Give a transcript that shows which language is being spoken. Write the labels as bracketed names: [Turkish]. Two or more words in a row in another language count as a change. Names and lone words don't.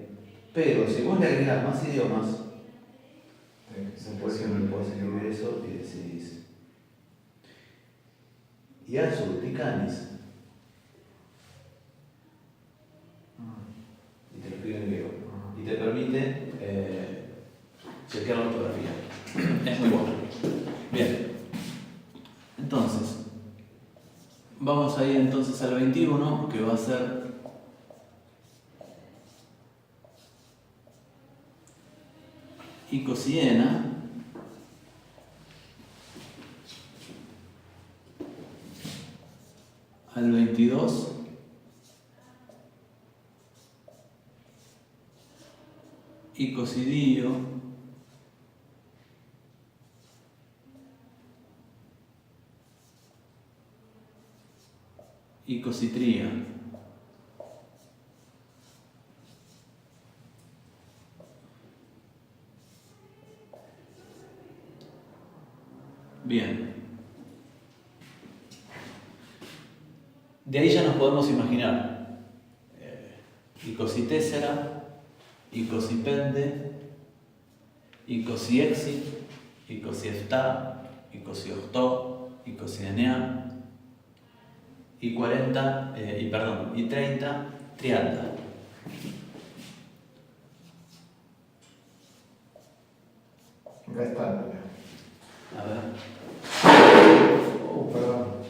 [Spanish] Pero si vos le agregas más idiomas, por ejemplo, puedes escribir eso y decís [Greek] Γεια σου τι κάνεις [Spanish] y te lo escribe en griego. Y te permite chequear la ortografía. Es muy bueno. Bien. Entonces, vamos a ir entonces al 21, que va a ser icosiena. Al 22, icosidio. Icositría. Bien. De ahí ya nos podemos imaginar [Greek] εικοσιτέσσερα, εικοσιπέντε, εικοσιέξι, εικοσιεφτά, εικοσιοχτώ, εικοσιεννέα, [Spanish] y 40, y 30, trialda. Acá está. A ver. Oh, perdón.